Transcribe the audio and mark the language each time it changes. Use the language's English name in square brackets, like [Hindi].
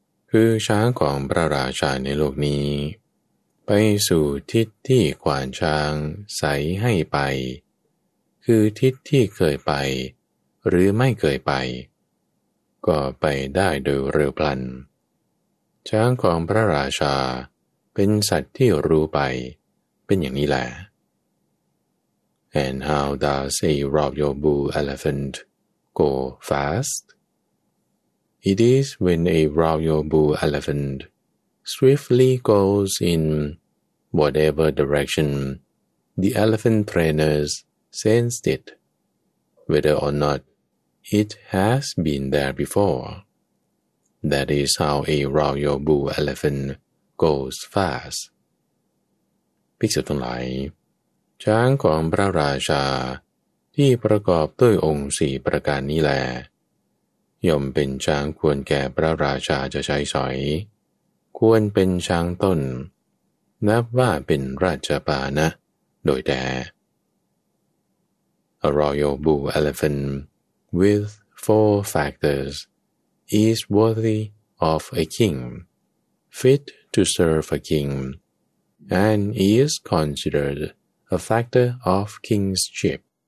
[Thai] คือช้างของพระราชาในโลกนี้ไปสู่ทิศที่ขวานช้างใสให้ไปคือทิศที่เคยไปหรือไม่เคยไปก็ไปได้โดยเร็วพลันช้างของพระราชาเป็นสัตว์ที่รู้ไปเป็นอย่างนี้แหละ [English] And how does a royal bull elephant go fast? It is when a royal bull elephant swiftly goes in whatever direction the elephant trainers sensed it, whether or not it has been there before. That is how a royal bull elephant goes fast. [Thai] ภิกษุทั้งหลายช้างของพระราชาที่ประกอบด้วยองค์สี่ประการนี้แล ย่อมเป็นช้างควรแก่พระราชาจะใช้สอยควรเป็นช้างต้นนับว่าเป็นราชพาหนะโดยแท้ [English] A royal bull elephant with four factors is worthy of a king, fit to serve a king, and is considered a factor of kingship.